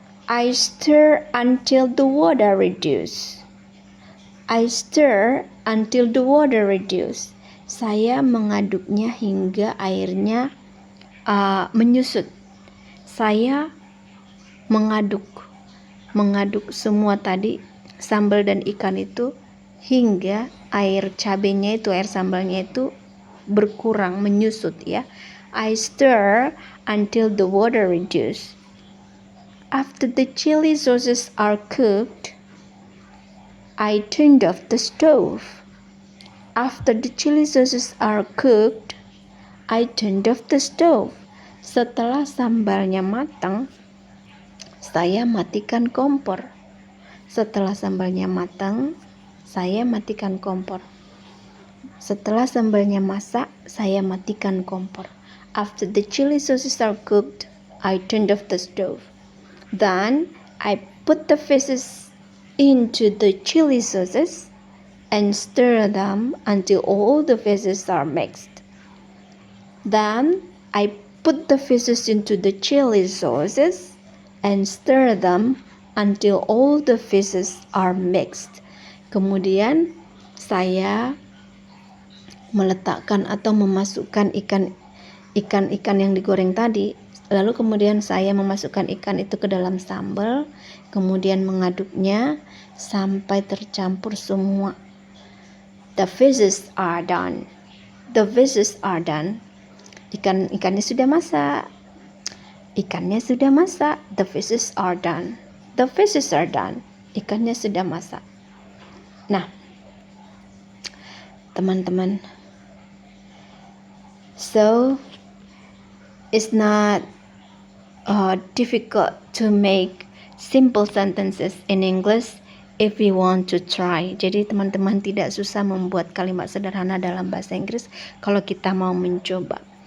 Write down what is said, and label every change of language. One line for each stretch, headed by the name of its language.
English: I stir until the water reduces. I stir until the water reduces.
Indonesian: Saya mengaduknya hingga airnya menyusut. Saya mengaduk semua tadi sambal dan ikan itu hingga air cabenya itu, air sambalnya itu berkurang, menyusut ya.
English: I stir until the water reduces. After the chili sauces are cooked, I turned off the stove. After the chili sauces are cooked, I turned off the stove.
Indonesian: Setelah sambalnya matang, saya matikan kompor. Setelah sambalnya matang, saya matikan kompor. Setelah sambalnya masak, saya matikan kompor.
English: After the chili sauces are cooked, I turned off the stove. Then I put the fishes into the chili sauces and stir them until all the fishes are mixed. Then I put the fishes into the chili sauces and stir them until all the fishes are mixed.
Indonesian: Kemudian saya meletakkan atau memasukkan ikan yang digoreng tadi. Lalu kemudian saya memasukkan ikan itu ke dalam sambal, kemudian mengaduknya sampai tercampur semua.
English: The fishes are done. The fishes are done.
Indonesian: Ikannya sudah masak. Ikannya sudah masak.
English: The fishes are done. The fishes are done.
Indonesian: Ikannya sudah masak. Nah, teman-teman.
English: So, it's not difficult to make simple sentences in English if we want to try.
Indonesian: Jadi teman-teman tidak susah membuat kalimat sederhana dalam bahasa Inggris kalau kita mau mencoba.